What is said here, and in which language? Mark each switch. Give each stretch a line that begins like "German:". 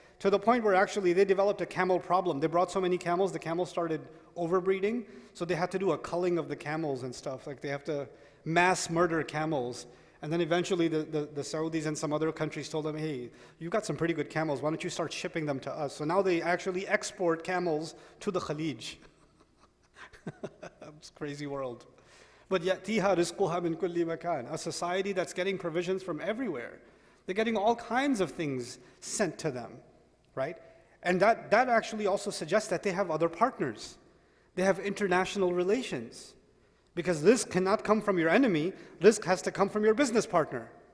English: To the point where actually they developed a camel problem. They brought so many camels, the camels started overbreeding, so they had to do a culling of the camels and stuff. Like they have to mass murder camels. And then eventually the Saudis and some other countries told them, hey, you've got some pretty good camels, why don't you start shipping them to us? So now they actually export camels to the Khalij. It's a crazy world.
Arabic: But يَأْتِيهَا رِزْقُهَا مِنْ كُلِّ مَكَانٍ.
English: A society that's getting provisions from everywhere. They're getting all kinds of things sent to them, right? And that actually also suggests that they have other partners. They have international relations. Because risk cannot come from your enemy, risk has to come from your business partner.